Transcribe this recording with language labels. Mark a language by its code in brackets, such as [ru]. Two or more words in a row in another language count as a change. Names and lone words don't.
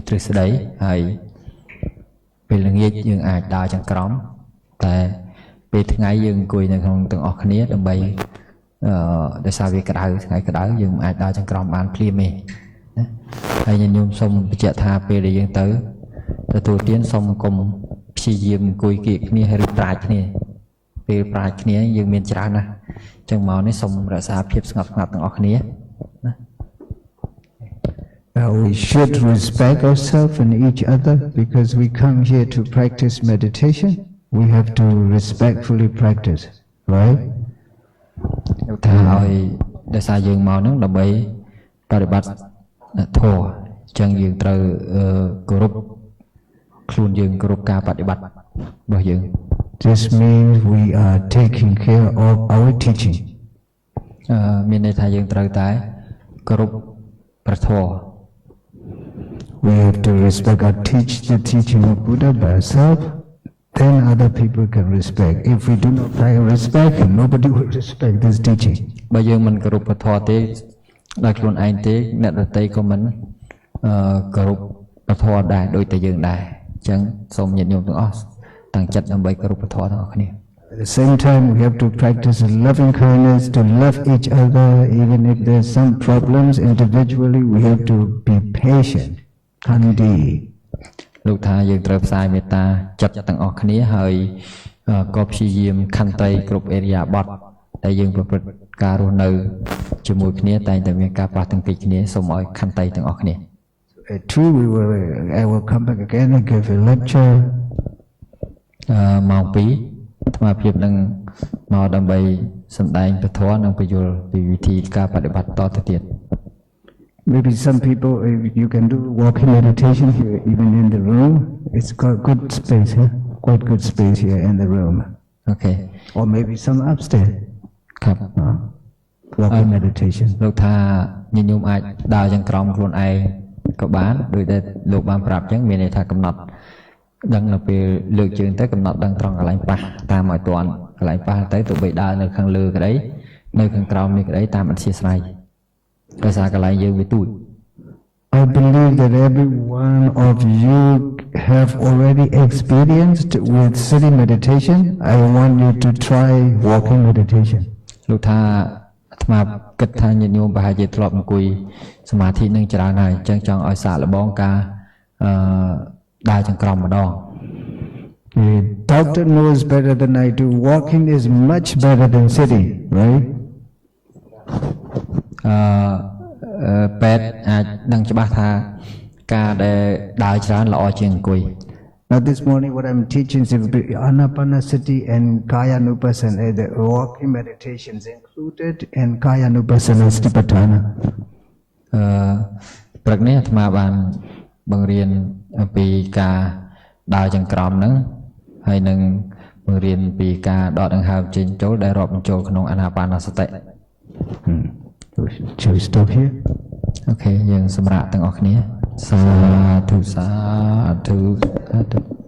[km] ទ្រឹស្ដីហើយពេលល្ងាចយើងអាចដើរចង្ក្រមតែពេលថ្ងៃយើងអង្គុយនៅក្នុងទាំងអស់គ្នាដើម្បីដោយសារវាក្តៅថ្ងៃក្តៅយើងមិនអាចដើរចង្ក្រមបានភ្លាមទេណាហើយញោមសូមបញ្ជាក់ថាពេលដែលយើងទៅទទួលទានសូមកុំព្យាយាមអង្គុយគៀកគ្នាឬប្រាជ្ញគ្នាពេលប្រាជ្ញគ្នាយើងមានច្រើនណាស់អញ្ចឹងមកនេះសូមរក្សាភាពស្ងប់ស្ងាត់ទាំងអស់គ្នាណា [en] We should respect ourselves and each other because we come here to practice meditation. We have to respectfully practice, right? [km] ថាឲ្យដោយសារយើងមកហ្នឹងដើម្បីបប្រតិបត្តិធម៌អញ្ចឹងយើងត្រូវគោរពខ្លួនយើងគោរពការបប្រតិបត្តិរបស់យើង [en] This means we are taking care of our teaching. [km] មានន័យថាយើងត្រូវតែគោរពព្រះធម៌ [en] We have to respect or teach the teaching of Buddha by ourselves. Then other people can respect. If we do not respect, nobody will respect this teaching. [km] បើយើងមិនគោរពព្រះធម៌ទេដោយខ្លួនឯងទេអ្នកដទៃក៏មិនគោរពព្រះធម៌ដែរដូចតែយើងដែរអញ្ចឹងសូមញាតិញោមទាំងអស់តាំងចិត្តដើម្បីគោរពព្រះធម៌ទាំងអស់គ្នា [en] At the same time, we have to practice loving kindness to love each other. Even if there's some problems individually, we have to be patient. Kandi. [km] លោកថាយើងត្រូវផ្សាយមេត្តាចិត្តទាំងអស់គ្នាហើយក៏ព្យាយាមខន្តីគ្រប់អេរិយាបថដែលយើងប្រព្រឹត្តការរស់នៅជាមួយគ្នាតែងតែមានការប្រោះទាំងពីគ្នាសូមឲ្យខន្តីទាំងអស់គ្នា [en] At 2, I will come back again and give a lecture. [km] ម៉ោង 2 អាត្មាភាពនឹងមកដើម្បីសម្ដែងពធនិងពយល់ពីវិធីការបប្រតិបត្តិតទៅទៀត [en] Maybe some people, you can do walking meditation here, even in the room. It's got good space here, quite good space here in the room. Okay. Or maybe some upstairs. [th] ครับ [en] Walking meditation. [km] លោកថាញញោមអាចដើរចង្ក្រមខ្លួនឯងក៏បានដោយតែលោកបានប្រាប់អញ្ចឹងមានន័យថាកំណត់ដឹងនៅពេលលើកជើងទៅកំណត់ដឹងត្រង់កន្លែងប៉ះតាមឲ្យទាន់កន្លែងប៉ះទៅទោះបីដើរនៅខាងលើក្តីនៅខាងក្រោមនេះក្តីតាមអធិស្ស្រ័យដោយសារកន្លែងយើងវាទូច [en] I believe that every one of you have already experienced with sitting meditation. I want you to try walking meditation. [km] លោកថាអាត្មាគិតថាញាតិញោមប្រហែលជាធ្លាប់អង្គុយសមាធិនឹងច្រើនហើយអញ្ចឹងចង់ឲ្យសាកល្បងការដើរចង្ក្រមម្ដង [en] The doctor knows better than I do. Walking is much better than sitting, right? [km] ពេទ្យអាចដឹងច្បាស់ថាការដែលដើរច្រើនល្អជាងអង្គុយ [en] Now this morning what I'm teaching is Anapanasati and Kayanupassana. The walking meditation is included and Kayanupassana Vipassana. [km] ព្រឹកនេះអាត្មាបានបង្រៀនអំពីការដើរចង្ក្រមហ្នឹងហើយនឹងបង្រៀនពីការដកដង្ហើមចេញចូលដែលរាប់បញ្ចូលក្នុងអានាបានសតិ [en] Shall we stop here? [km] អូខេយើងសម្រាប់ទាំងអស់គ្នាសាធុសាធុសាធុ